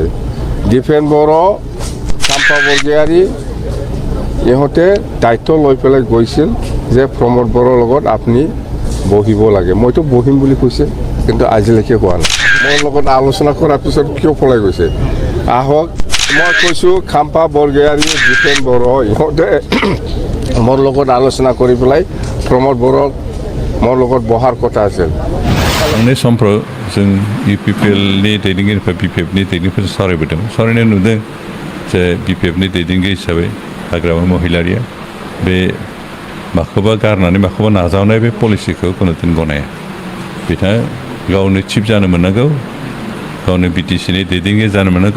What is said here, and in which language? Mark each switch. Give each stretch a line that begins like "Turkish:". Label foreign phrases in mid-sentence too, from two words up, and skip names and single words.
Assamese: দীপেন বড়ো চাম্পা বৰগোহাঞি ইহঁতে দায়িত্ব লৈ পেলাই গৈছিল যে প্ৰমোদ বড়োৰ লগত আপুনি বহিব লাগে মইতো বহিম বুলি কৈছে কিন্তু আজিলৈকে হোৱা নাই মোৰ লগত আলোচনা কৰাৰ পিছত কিয় পলাই গৈছে আহক মই কৈছোঁ চাম্পা বৰগোহাঞি দীপেন বড়ো ইহঁতে মোৰ লগত আলোচনা কৰি পেলাই প্ৰমোদ বড়োক মোৰ লগত বহাৰ কথা আছিল
Bodo: थांनाय समफ्राव जों UPPLनि दैदेनगिरिनिफ्राय BPFनि दैदेनगिरिफोरजों सावरायबोदों सावरायनाय नुदों जे BPFनि दैदेनगिरि हिसाबै हाग्रामा महिलारिया बे माखौबा गारनानै माखौबा नाजावनाय बे पलिसिखौ कोनोदिन गनाया बिथाङा गावनो चिफ जानो मोननांगौ गावनो BTCनि दैदेनगिरि जानो मोननांगौ